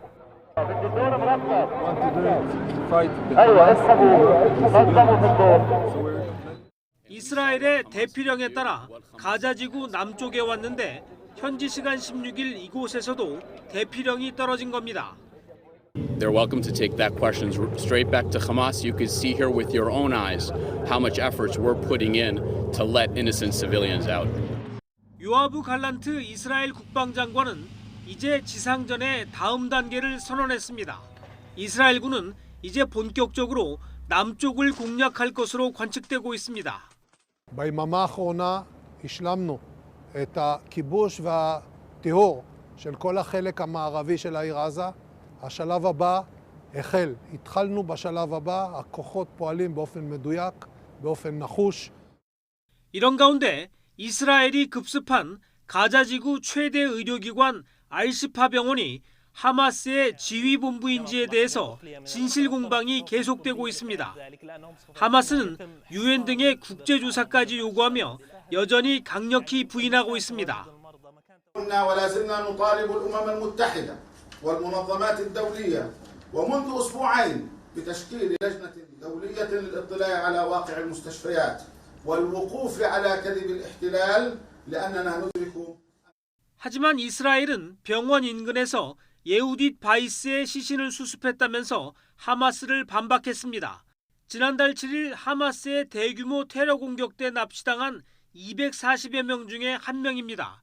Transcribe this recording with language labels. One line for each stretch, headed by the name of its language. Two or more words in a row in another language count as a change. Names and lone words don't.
Korean: 이스라엘의 대피령에 따라 가자지구 남쪽에 왔는데 현지 시간 16일 이곳에서도 대피령이 떨어진 겁니다.
English: They're welcome to take that question straight back to Hamas. You could see here with your own eyes how much efforts we're putting in to let innocent civilians out.
Korean: 요아브 갈란트 이스라엘 국방장관은 이제 지상전의 다음 단계를 선언했습니다. 이스라엘군은 이제 본격적으로 남쪽을 공략할 것으로 관측되고 있습니다.
Hebrew: ביממה האחרונה השלמנו את הכיבוש והטיהור של כל החלק המערבי של העיר עזה. השלב הבא החל. התחלנו בשלב הבא, הכוחות פועלים באופן מדויק, באופן נחוש.
Korean: 이런 가운데 이스라엘이 급습한 가자지구 최대 의료기관 알시파 병원이 하마스의 지휘본부인지에 대해서 진실 공방이 계속되고 있습니다. 하마스는 유엔 등의 국제조사까지 요구하며 여전히 강력히 부인하고 있습니다.
Arabic: والمنظمات الدولية ومنذ أسبوعين بتشكيل لجنة دولية للاطلاع على واقع المستشفيات والوقوف على كذب الاحتلال لأننا ندرك.
Korean: 하지만 이스라엘은 병원 인근에서 예후딧 바이스의 시신을 수습했다면서 하마스를 반박했습니다. 지난달 7일 하마스의 대규모 테러 공격 때 납치당한 240여 명 중에 한 명입니다.